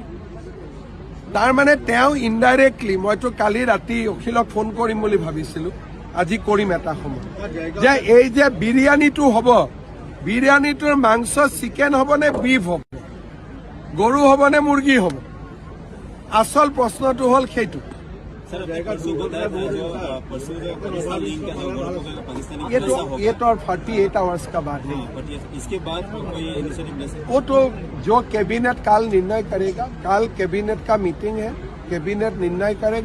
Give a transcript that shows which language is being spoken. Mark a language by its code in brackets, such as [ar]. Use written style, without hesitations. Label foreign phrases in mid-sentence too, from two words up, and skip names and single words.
[as] তাৰমানে তেওঁ ইনডাইৰেক্টলি, মইতো কালি ৰাতি অখিলক ফোন কৰিম বুলি ভাবিছিলো, আজি কৰিম এটা সময়, যে এই যে বিৰিয়ানীটো হ'ব, বিৰিয়ানীটোৰ মাংস চিকেন হ'ব নে বিফ হ'ব, গৰু হ'ব নে মুৰ্গী হ'ব। আচল প্ৰশ্নটো হ'ল সেইটো। [hi] ये तो 48 आवर्स का बाद है। इसके बाद वो तो जो कैबिनेट काल निर्णय करेगा, काल कैबिनेट का मीटिंग है, कैबिनेट निर्णय करेगा।